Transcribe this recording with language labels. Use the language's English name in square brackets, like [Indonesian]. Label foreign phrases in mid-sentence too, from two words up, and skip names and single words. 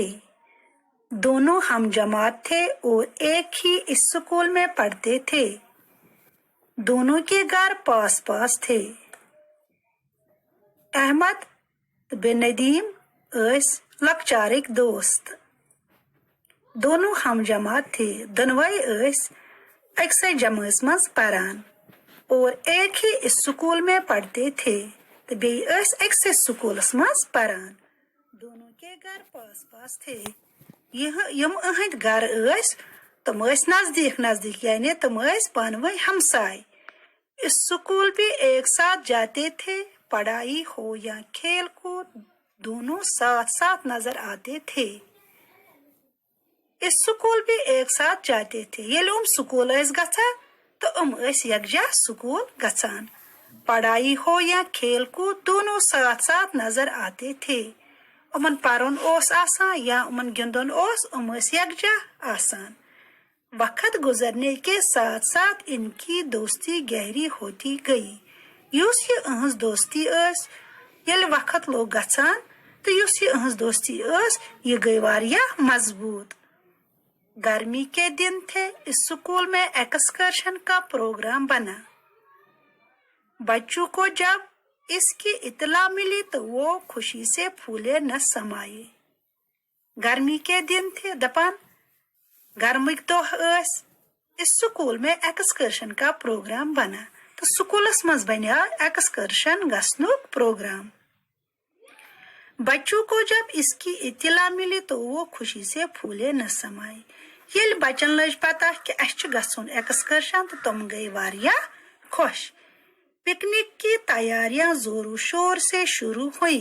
[Hindi] दोनों हम जमात थे और एक ही स्कूल में पढ़ते थे। दोनों के घर पास पास थे। [Kashmiri] अहमद बिन नदीम ऐस लकचारिक दोस्त। [Hindi] दोनों हम जमात थे। [Kashmiri] दोनों ऐस अक्सर जमात मज परान [Hindi] और एक ही स्कूल में पढ़ते थे। [Kashmiri] तो बे ऐस अक्सर स्कूल मज परान। [Hindi] दोनों के घर पास पास थे। [Kashmiri] यम अहद घर तुम नजदीक नजदीक, यानी तुम पानवे हमसाय। [Hindi] स्कूल भी एक साथ जाते थे। पढ़ाई हो या खेल कूद, दोनों साथ साथ नजर आते थे। स्कूल भी एक साथ जाते थे। [Kashmiri] ये स्कूल गसा तो यकजा स्कूल गसान। [Hindi] पढ़ाई हो या खेल कूद, दोनों साथ साथ नजर आते थे। [Kashmiri] उमन परन ओस आसान या उमन गिंदन ओस, यकजा आसान। [Hindi] वक्त गुजरने के साथ साथ इनकी दोस्ती गहरी होती गई। [Kashmiri] युस ये अहज दोस्ती ये वक्त लोग गसान तो युस ये अहज दोस्ती ये गई वारिया मजबूत। [Hindi] गर्मी के दिन थे। स्कूल में एक्सकर्शन का प्रोग्राम बना। बच्चों को जब इसकी इतला मिली तो वो खुशी से फूले न समाये। गर्मी के दिन थे, [Kashmiri] दपान गर्मिक दो [Hindi] स्कूल में एक्सकर्शन का प्रोग्राम बना। [Kashmiri] तो स्कूलस मज बना एक्सकर्शन गसनुक प्रोग्राम। [Hindi] बच्चों को जब इसकी इतला मिली तो वो खुशी से फूले न समाये। [Kashmiri] ये बचन लज पता कि अस गसुन एक्सकर्शन तो तुम गई वारिया खुश। [Hindi] पिकनिक की तैयारियां जोरों शोर से शुरू हुई।